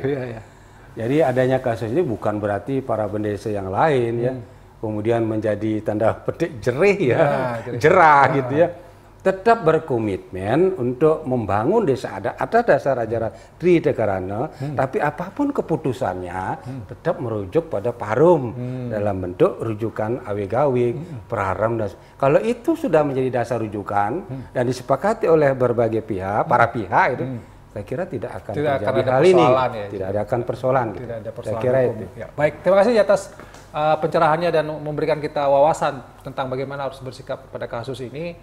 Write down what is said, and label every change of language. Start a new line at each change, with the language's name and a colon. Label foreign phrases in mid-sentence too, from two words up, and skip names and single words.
Indonesian: Jadi adanya kasus ini bukan berarti para bendesa yang lain ya kemudian menjadi tanda petik jerih ya, jerah gitu ya. tetap berkomitmen untuk membangun desa adat atas dasar ajaran Tridekarana, tapi apapun keputusannya tetap merujuk pada parum dalam bentuk rujukan awig-awig, praram dan kalau itu sudah menjadi dasar rujukan dan disepakati oleh berbagai pihak, para pihak itu saya kira tidak akan terjadi hal ini, tidak ada akan persoalan. Tidak ada persoalan. Saya kira hukum. itu. Ya. Baik, terima kasih atas pencerahannya dan memberikan kita wawasan tentang bagaimana harus bersikap pada kasus ini.